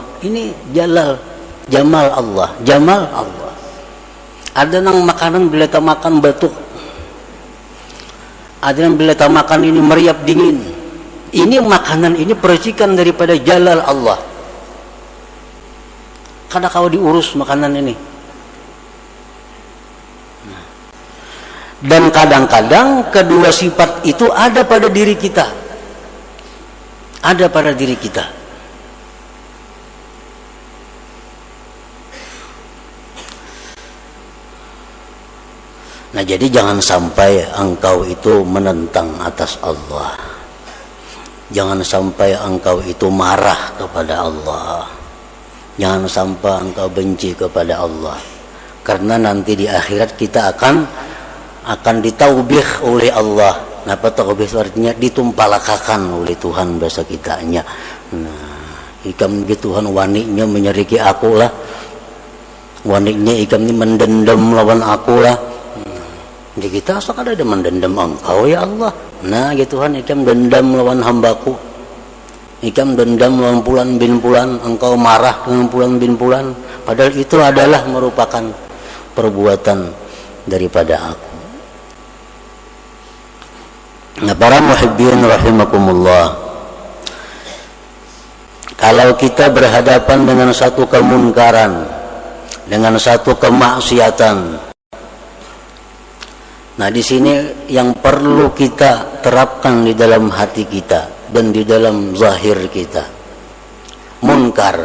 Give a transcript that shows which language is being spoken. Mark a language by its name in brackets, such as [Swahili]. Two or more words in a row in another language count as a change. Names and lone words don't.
[Indonesian] Ini [Arabic] jamal Allah, jamal Allah. [Banjar] Ada nang makanan bila tak makan batuk, ada nang bila tak makan ini meriap dingin. [Indonesian] Ini makanan ini percikan daripada [Arabic] jalal Allah. [Banjar] Kada kau diurus makanan ini. [Indonesian] Dan kadang-kadang kedua sifat itu ada pada diri kita. Ada pada diri kita. Nah, jadi jangan sampai engkau itu menentang atas Allah. Jangan sampai engkau itu marah kepada Allah. Jangan sampai engkau benci kepada Allah. Karena nanti di akhirat kita akan ditaubih oleh Allah. Apa taubih artinya? [Banjar] Ditumpalakakan oleh Tuhan bahasa kitanya. Nah, ikam gitu Tuhan waniknya menyeriki aku lah. Waniknya ikam ini mendendam lawan aku lah. [Indonesian] Jadi kita asal ada mendendam engkau [Arabic] ya Allah. [Banjar] Nah, gitu Tuhan ikam dendam lawan hambaku. Ikam dendam lawan Fulan bin Fulan, engkau marah dengan Fulan bin Fulan. [Indonesian] Padahal itu adalah merupakan perbuatan daripada aku. Nah, para [Arabic] muhibbin rahimakumullah, [Indonesian] kalau kita berhadapan dengan satu kemunkaran, dengan satu kemaksiatan, nah di sini yang perlu kita terapkan di dalam hati kita dan di dalam zahir kita, munkar.